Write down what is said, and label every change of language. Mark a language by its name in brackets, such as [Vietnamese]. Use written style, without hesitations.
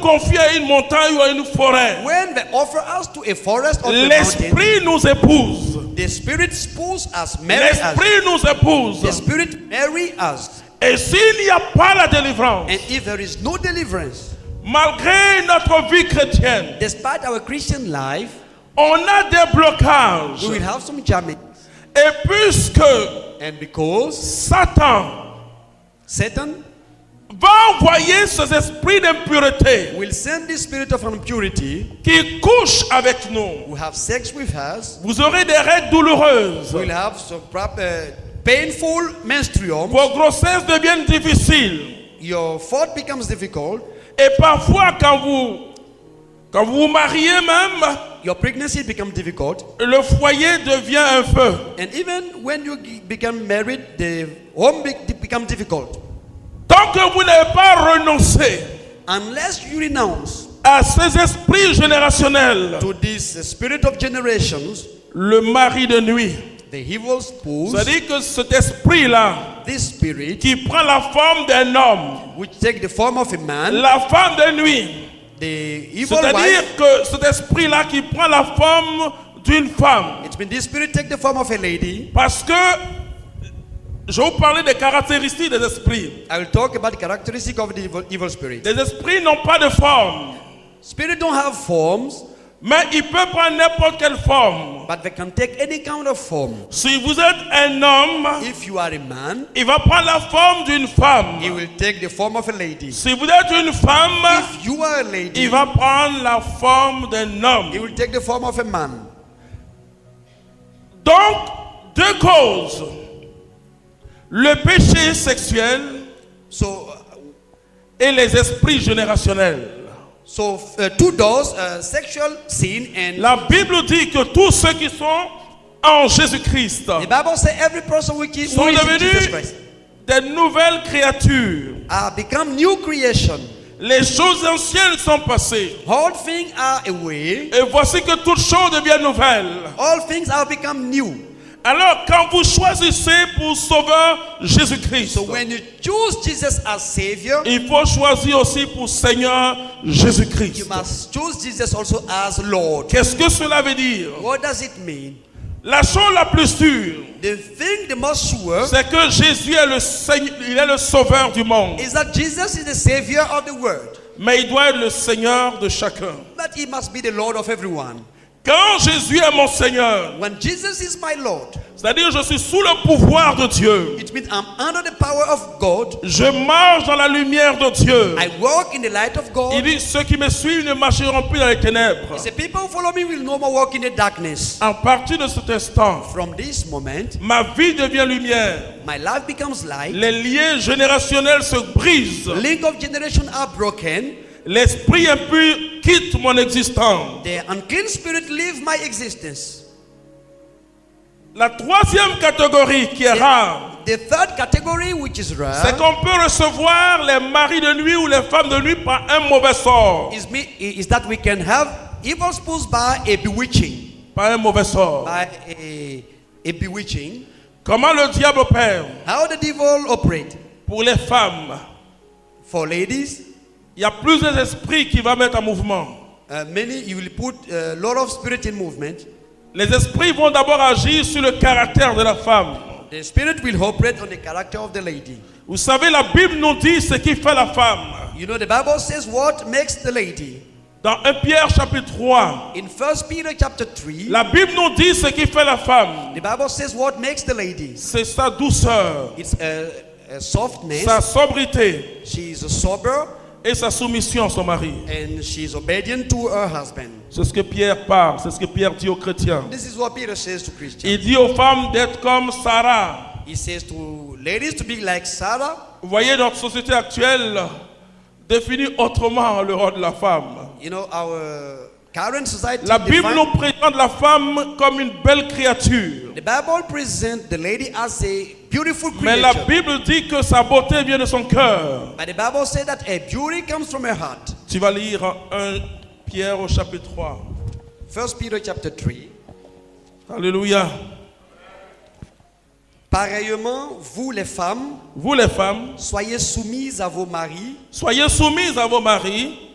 [French] confie à une montagne ou à une forêt, [English] when they offer us to a forest or to a mountain, [French] l'esprit nous épouse. [English] the spirit spouses us, marry us. [French] L'esprit nous épouse. [English] The spirit marry us. [French] Et s'il n'y a pas la délivrance, [English] And if there is no deliverance, [French] malgré notre vie chrétienne, [English] despite our Christian life, [French] on a des blocages. [English] we will have some jamming. [French] Et puisque [English] And because [French] Satan [English] Satan [French] va envoyer ces esprits d'impureté [English] will send the spirit of impurity [French] qui couchent avec nous, [English] who have sex with us, [French] vous aurez des règles douloureuses. [English] will have some painful menstruum. [French] Vos grossesses deviennent difficiles. [English] Your thought becomes difficult. [French] Et parfois, quand vous mariez même, [English] Your pregnancy becomes difficult. [French] le foyer devient un feu. [English] And even when you become married, the home becomes difficult. [French] Tant que vous n'avez pas renoncé [English] Unless you renounce [French] à ces esprits générationnels, [English] to this spirit of generations, [French] le mari de nuit, [English] the evil spouse, [French] c'est-à-dire que cet esprit-là, [English] this spirit, [French] qui prend la forme d'un homme, [English] which take the form of a man, [French] la femme de nuit, [English] the evil [French] c'est-à-dire [English] wife, [French] que cet esprit-là qui prend la forme d'une femme, [English] it's been this spirit take the form of a lady. [French] parce que je vais vous parler des caractéristiques des esprits. [English] I will talk about the characteristic of the evil spirit. [French] Les esprits n'ont pas de forme, [English] Spirit don't have forms, [French] mais ils peuvent prendre n'importe quelle forme. [English] but they can take any kind of form. [French] Si vous êtes un homme, [English] If you are a man, [French] il va prendre la forme d'une femme. [English] he will take the form of a lady. [French] Si vous êtes une femme, [English] If you are a lady, [French] il va prendre la forme d'un [English] he [French] homme. [English] will take the form of a man. [French] Donc, deux causes. Le péché sexuel [English] So, [French] et les esprits générationnels. [English] two doors, sexual sin and [French] La Bible dit que tous ceux qui sont en Jésus-Christ [English] the Bible says every person who is [French] sont [English] in Jesus [French] devenus [English] Christ [French] des nouvelles créatures. [English] become new creation. [French] Les choses anciennes sont passées. [English] All things are away. [French] Et voici que toutes choses deviennent nouvelles. [English] All things are become new. [French] Alors, quand vous choisissez pour Sauveur Jésus-Christ, [English] So when you choose Jesus as Savior, [French] il faut choisir aussi pour Seigneur [English] you [French] Jésus-Christ. [English] must choose Jesus also as Lord. [French] Qu'est-ce que cela veut dire? [English] What does it mean? [French] La chose la plus sûre, [English] The thing the most sure [French] c'est que Jésus est le Seigneur, il est le Sauveur du monde. [English] is that Jesus is the Savior of the world. [French] Mais il doit être le Seigneur de chacun. [English] But He must be the Lord of everyone. [French] Quand Jésus est mon Seigneur, [English] When Jesus is my Lord, [French] c'est-à-dire je suis sous le pouvoir de Dieu. [English] it means I'm under the power of God. [French] Je marche dans la lumière de Dieu. [English] I walk in the light of God. [French] Il dit, ceux qui me suivent ne marcheront plus dans les ténèbres. [English] He said, people who follow me will no more walk in the darkness. [French] À partir de cet instant, [English] From this moment, [French] ma vie devient lumière. [English] my life becomes light. [French] Les liens générationnels se brisent. [English] Link of generation are broken. [French] L'esprit impur quitte mon existence. [English] The unclean spirit leave my existence. [French] La troisième catégorie qui est rare, [English] The third category, which is [French] rare, qu'on peut recevoir les maris de nuit ou les femmes de nuit par un mauvais sort. [English] is that we can have evil spouses by a bewitching. [French] Par un mauvais sort. [English] By a bewitching. [French] Comment le diable opère [English] How the devil operate. [French] pour les femmes? [English] For ladies, [French] Il y a plusieurs esprits qui vont mettre en mouvement. [English] many, you will put a lot of spirit in movement. [French] Les esprits vont d'abord agir sur le caractère de la femme. [English] The spirit will operate on the character of the lady. [French] Vous savez, la Bible nous dit ce qui fait la femme. [English] You know, the Bible says what makes the lady. [French] Dans 1 Pierre chapitre 3, [English] In 1 Peter chapter 3, [French] la Bible nous dit ce qui fait la femme. [English] the Bible says what makes the lady. [French] C'est sa douceur, [English] It's a softness. [French] sa sobriété [English] She is sober [French] et sa soumission à son mari. [English] and she is obedient to her husband. [French] C'est ce que Pierre parle, c'est ce que Pierre dit aux chrétiens. [English] This is what Peter says to Christians. [French] Il dit aux femmes d'être comme Sarah. [English] He says to ladies to be like Sarah. [French] Vous voyez, notre société actuelle définit autrement le rôle de la femme. [English] You know, our current society. [French] La Bible [English] define- [French] nous présente la femme comme une belle créature. [English] The Bible presents the lady as a beautiful [French] Mais la [English] creature. [French] Bible dit que sa beauté vient de son cœur. [English] But the Bible says that her beauty comes from her heart. [French] Tu vas lire 1 Pierre au chapitre 3. [English] 1 Peter chapter 3. [French] Alléluia. Pareillement, vous les femmes, Vous les femmes, soyez soumises à vos maris, soyez soumises à vos maris,